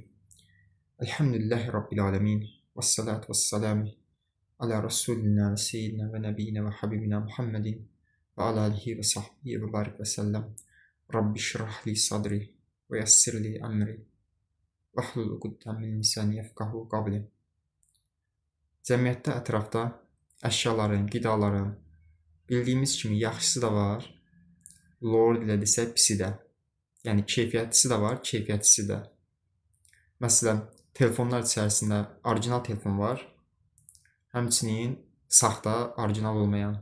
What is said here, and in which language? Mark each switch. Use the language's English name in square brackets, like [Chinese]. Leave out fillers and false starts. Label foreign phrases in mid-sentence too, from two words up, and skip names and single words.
[Arabic] الحمد لله رب العالمين. والصلاة والسلام على رسولنا وسيدنا ونبينا وحبيبنا محمد وعلى آله وصحبه وبارك وسلم. رب اشرح لي صدري ويسر لي أمري واحلل عقدة من لساني يفقهوا قولي. [Azerbaijani] Cəmiyyətdə ətrafda əşyaların, qidaların bildiyimiz kimi yaxşısı da var, lor dilə desək pisi də. Yəni keyfiyyətlisi də var, keyfiyyətlisi də. Məsələn, telefonlar içərisində orijinal telefon var, həmçinin saxta, orijinal olmayan.